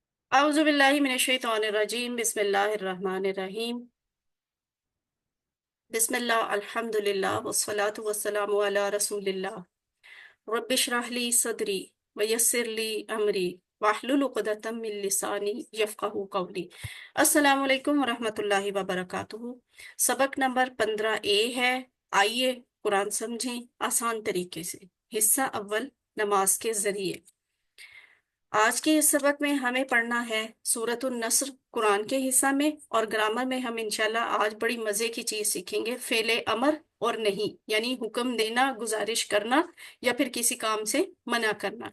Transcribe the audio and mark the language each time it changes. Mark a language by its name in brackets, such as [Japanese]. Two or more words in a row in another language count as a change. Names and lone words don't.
[Arabic] أعوذ بالله من الشيطان الرجيم بسم الله الرحمن الرحيم بسم الله الحمد لله والصلاة والسلام على رسول الله رب اشرح لي صدري ويسر لي أمري واحلل عقدة من لساني يفقهوا قولي. السلام عليكم ورحمة الله وبركاته. [Hindi] सबक नंबर 15 ए है। आइए कुरान समझें आसान तरीके से। हिस्सा अव्वल, नमाज के जरिए। आज के इस सबक में हमें पढ़ना है सूरतुन नस्र कुरान के हिस्सा में, और ग्रामर में हम इंशाल्लाह आज बड़ी मजे की चीज सीखेंगे, फेले अमर और नहीं, यानी हुक्म देना, गुजारिश करना या फिर किसी काम से मना करना।